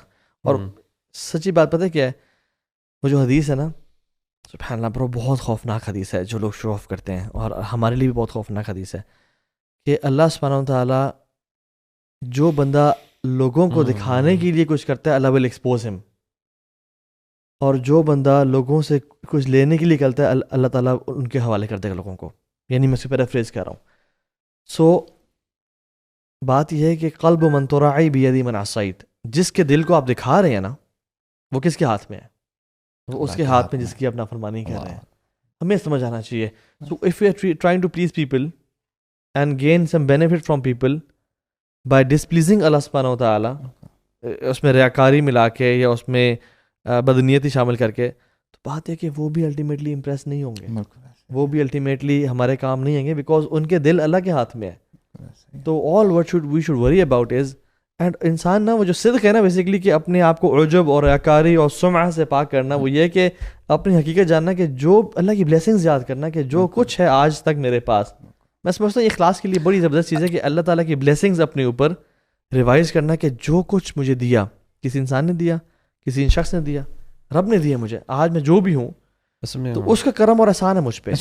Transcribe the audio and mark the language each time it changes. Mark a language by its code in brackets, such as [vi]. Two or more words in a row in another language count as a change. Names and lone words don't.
[ur] اور سچی بات پتہ کیا ہے، وہ جو حدیث ہے نا، [ar] سبحان اللہ [ur] برو، بہت خوفناک حدیث ہے جو لوگ [en] show off [ur] کرتے ہیں، اور ہمارے لیے بھی بہت خوفناک حدیث ہے کہ [ar] اللہ سبحانہ و تعالیٰ [ur] جو بندہ لوگوں کو دکھانے کے لیے کچھ کرتا ہے اللہ [en] will expose him, [ur] اور جو بندہ لوگوں سے کچھ لینے کے لیے کرتا ہے اللہ تعالیٰ ان کے حوالے کر دے گا لوگوں کو. یعنی میں اسے پیرافریز کر رہا ہوں. سو بات یہ ہے کہ [ar] قلب من تراعی بیدی من عصیت، [ur] جس کے دل کو آپ دکھا رہے ہیں نا، وہ کس کے ہاتھ میں ہے؟ وہ اس کے ہاتھ میں جس کی آپ نافرمانی کر رہے ہیں. ہمیں سمجھ آنا چاہیے. [en] so if you are trying to please people and gain some benefit from people by displeasing [ar] اللہ سبحانہ و تعالیٰ، [ur] اس میں ریاکاری ملا کے یا اس میں بدنیتی شامل کر کے، تو بات ہے کہ وہ بھی [en] ultimately impress [ur] نہیں ہوں گے، وہ بھی الٹیمیٹلی ہمارے کام نہیں آئیں گے، بیکاز ان کے دل اللہ کے ہاتھ میں ہے. تو [en] all what we should worry about is, and [ur] انسان نا وہ جو صدق ہے نا بیسیکلی کہ اپنے آپ کو عجب اور ریاکاری اور سمعہ سے پاک کرنا، وہ یہ کہ اپنی حقیقت جاننا کہ جو اللہ کی بلیسنگز یاد کرنا کہ جو کچھ ہے آج تک میرے پاس. میں سمجھتا ہوں یہ اخلاص کے لیے بڑی زبردست چیز ہے کہ اللہ تعالیٰ کی بلیسنگز اپنے اوپر ریوائز کرنا کہ جو کچھ مجھے دیا، کسی انسان نے دیا، کسی شخص نے دیا، رب نے دیا مجھے، آج میں جو بھی ہوں تو اس کا کرم اور احسان ہے مجھ پہ.